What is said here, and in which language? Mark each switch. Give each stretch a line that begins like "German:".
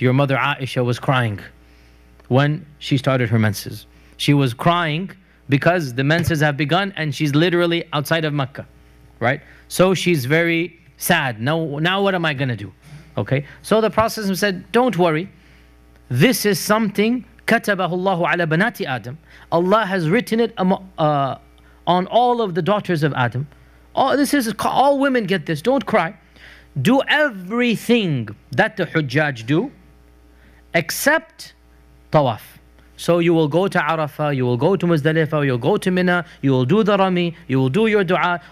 English: Your mother Aisha was crying when she started her menses. She was crying because the menses have begun and she's literally outside of Mecca, right? So she's very sad. Now what am I going to do? Okay. So the Prophet said, don't worry. This is something
Arabic: كَتَبَهُ اللَّهُ عَلَى بَنَاتِ آدَمْ.
English: Allah has written it on all of the daughters of Adam. All women get this. Don't cry. Do everything that the Hujjaj do except tawaf. So you will go to Arafah, you will go to Muzdalifah, you'll go to Mina, you will do the Rami, you will do your dua.